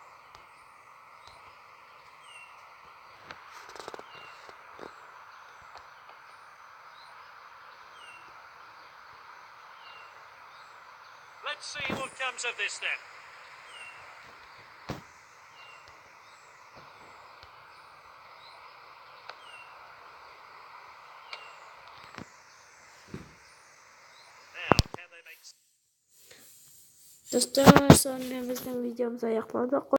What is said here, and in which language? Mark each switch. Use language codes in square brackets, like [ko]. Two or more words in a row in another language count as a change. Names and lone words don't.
[en] Let's see what comes of this then. Now, can they make... [uz] Dostlar, sonra bizning videomiz oyoq bo'ldi.